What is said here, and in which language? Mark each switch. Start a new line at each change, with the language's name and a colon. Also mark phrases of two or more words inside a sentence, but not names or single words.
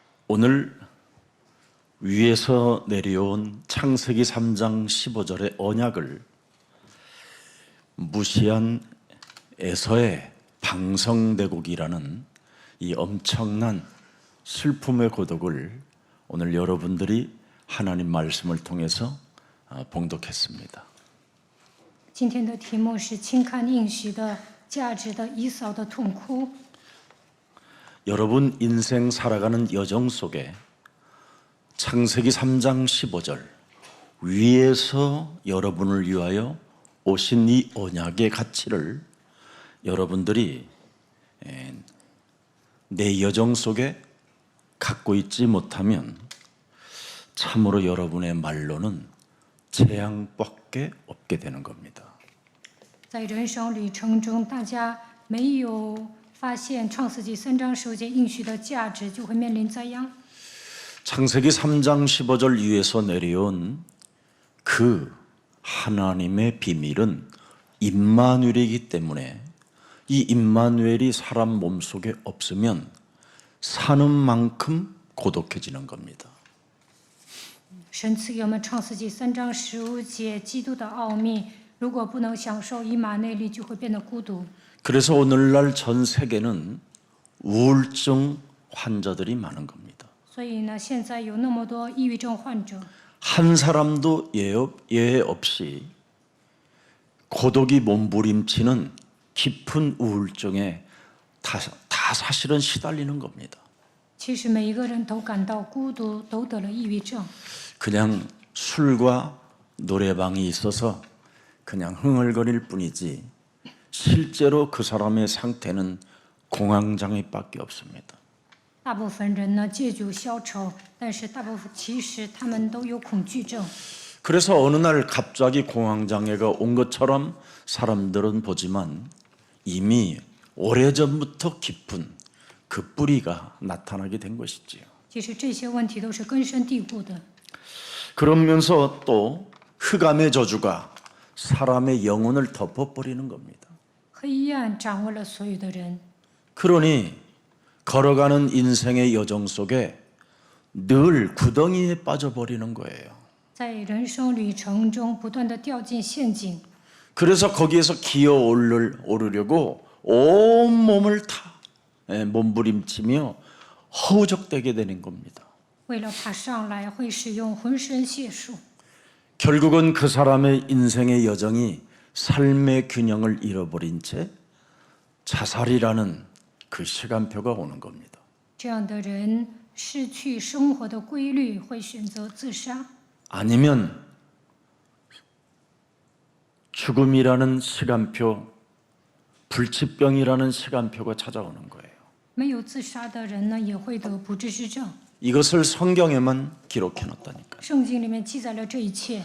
Korean: 오늘 위에서 내려온 창세기 3장 15절의 언약을 무시한 에서의 방성대국이라는 이 엄청난 슬픔의 고독을 오늘 여러분들이 하나님 말씀을 통해서 봉독했습니다.
Chinese: 今天的题目是轻看应许的价值的以扫的痛哭。
Korean: 여러분 인생 살아가는 여정 속에 창세기 3장 15절 위에서 여러분을 위하여 오신 이 언약의 가치를 여러분들이 내 여정 속에 갖고 있지 못하면 참으로 여러분의 말로는 재앙밖에 없게 되는 겁니다.
Chinese: 在人生旅程中，大家没有发现创世纪3章15节应许的价值，就会面临灾殃。
Korean: 창세기 3장 15절 위에서 내려온 그 하나님의 비밀은 임마누엘이기 때문에 이 임마누엘이 사람 몸속에 없으면 사는 만큼 고독해지는 겁니다.
Chinese: 神赐给我们创世纪3章15节基督的奥秘，如果不能享受以马内利，就会变得孤独。
Korean: 그래서 오늘날 전 세계는 우울증 환자들이 많은 겁니다.
Chinese: 所以呢，现在有那么多抑郁症患者，
Korean: 한 사람도 예외 없이 고독이 몸부림치는 깊은 우울증에 다 사실은 시달리는 겁니다.
Chinese: 其实每一个人都感到孤独，都得了抑郁症。
Korean: 그냥 술과 노래방이 있어서 그냥 흥얼거릴 뿐이지 실제로 그 사람의 상태는 공황장애밖에 없습니다.
Chinese: 大部分人呢借酒消愁，但是大部分其实他们都有恐惧症。
Korean: 그래서 어느 날 갑자기 공황장애가 온 것처럼 사람들은 보지만 이미 오래전부터 깊은 그 뿌리가 나타나게 된 것이지요.
Chinese: 其实这些问题都是根深蒂固的。
Korean: 그러면서 또 흑암의 저주가 사람의 영혼을 덮어버리는 겁니다.
Chinese: 黑暗掌握了所有的人，
Korean: 그러니 걸어가는 인생의 여정 속에 늘 구덩이에 빠져버리는 거예요.
Chinese: 在人生旅程中不断的掉进陷阱，
Korean: 그래서 거기에서 기어 오르려고 온 몸을 다 몸부림치며 허우적대게 되는 겁니다.
Chinese: 为了爬上来会使用浑身解数，
Korean: 결국은 그 사람의 인생의 여정이 삶의 균형을 잃어버린 채 자살이라는 그 시간표가 오는 겁니다.
Chinese: 这样的人失去生活的规律，会选择自杀，
Korean: 아니면 죽음이라는 시간표, 불치병이라는 시간표가 찾아오는 거예요.
Chinese: 没有自杀的人呢也会得不治之症。
Korean: 이것을 성경에만 기록해 놨다니까요.
Chinese: 圣经里面记载了这一切。